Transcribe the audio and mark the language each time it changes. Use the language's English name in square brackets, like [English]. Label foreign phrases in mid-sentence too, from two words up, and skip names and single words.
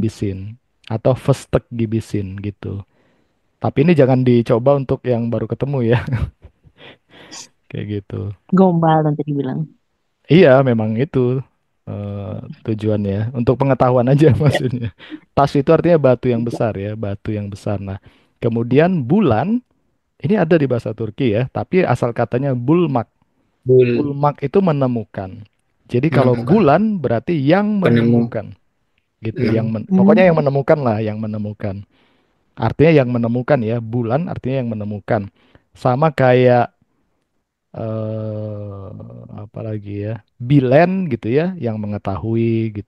[Indonesian] gibisin atau festek gibisin gitu. Tapi ini jangan dicoba untuk yang baru ketemu ya, kayak gitu. Gombal nanti dibilang. Iya, memang itu eh, tujuannya. Untuk pengetahuan aja maksudnya. Tas itu artinya batu yang besar ya, batu yang besar. Nah, kemudian bulan ini ada di bahasa Turki ya, tapi asal katanya bulmak. Bul Bulmak itu menemukan. Jadi kalau menemukan bulan berarti yang penemu menemukan gitu, penemu. pokoknya yang Hmm. menemukan lah, yang menemukan. Artinya yang menemukan ya, bulan artinya yang menemukan. Sama kayak apa lagi ya, bilen gitu ya yang mengetahui gitu.